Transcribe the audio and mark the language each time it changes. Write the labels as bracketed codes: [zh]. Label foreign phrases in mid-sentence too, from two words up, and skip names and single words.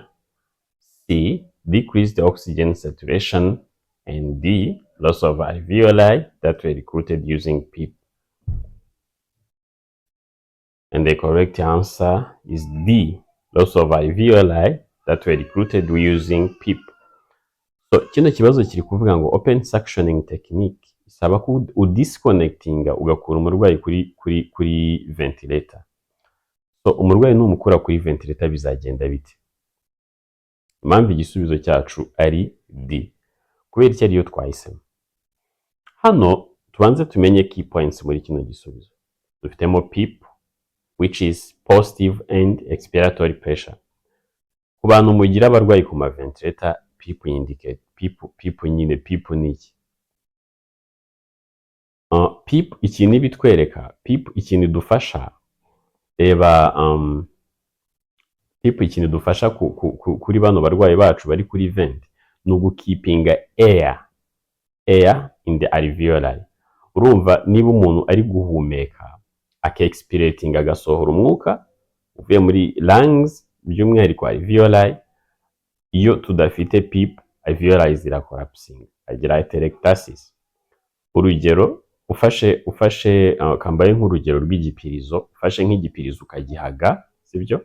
[en] C, decrease the oxygen saturation. And D, loss of alveoli that were recruited using PEEP. And the correct answer is D, loss of alveoli that were recruited using PEEP. [rw] So kino kibazo kiri kuvuga ngo [en] open suctioning technique [rw] isaba ko udisconnectinga ugakura umurwayi kuri ventilator. So umurwayi numukura kuri ventilator bizagenda bite? Impamvu igisubizo cyacu ari D. Kubera iki ariyo twahisemo. Hano tubanze tumenye [en] key points [rw] muri kino gisubizo. [en] Dufitemo PEEP, which is positive end expiratory pressure. [rw] Ku bantu mugira abarwayi ku ma ventilator, PEEP indicate PEEP nyine PEEP ni iki? PEEP ikintu ibitwereka, PEEP ikintu idufasha, reba PEEP ikintu idufasha kuri bano barwayi bacu bari kuri vent ni ugukipinga [en] air in the alveoli. [rw] Urumva niba umuntu ari guhumeka aka-expirating agasohora umwuka uvuye muri lungs by'umwihariko alveoli, iyo tudafite PEEP alveoli zirakorapsinga agira atelectasis. Urugero ufashe kambaye nk'urugero rw'igipirizo, ufashe nk'igipirizo ukagihaga, sibyo?